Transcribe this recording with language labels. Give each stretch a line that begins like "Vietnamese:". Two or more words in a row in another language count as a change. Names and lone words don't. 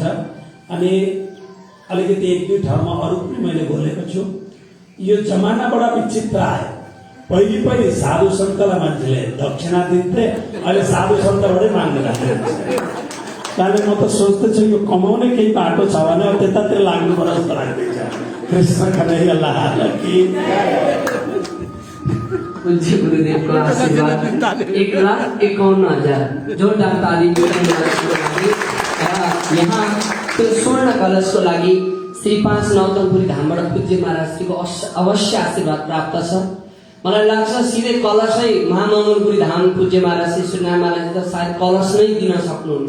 Nepali: अनि अलिकति 1-2 ठाउँमा अरू पनि मैले बोलेको छु। यो जमानाबाट विचित्र आयो। पहिले साधु सन्तलाई मान्छेले दक्षिणा दिन्थे, अहिले साधु सन्तबाटै माग्न लाग्छ। कारण म त सोच्दैछु यो कमाउने केही बाटो छ भने अब त्यतातिर लाग्नुपर्छ जस्तो लाग्दैछ।
Hindi: कृष्ण कन्हैया की पूज्य गुरुदेव का आशीर्वाद
Nepali: 1,51,000 जोरदार ताली यहाँ त्यो स्वर्ण कलशको लागि श्री 5 नौतनपुरी धामबाट पूज्य महाराजजीको अवश्य आशीर्वाद प्राप्त छ। मलाई लाग्छ सिधै कलशै महामङ्गलपुरी धाम पूज्य महाराज श्री सूर्यनारायण महाराजले त सायद कलश नै दिन सक्नुहुन्छ।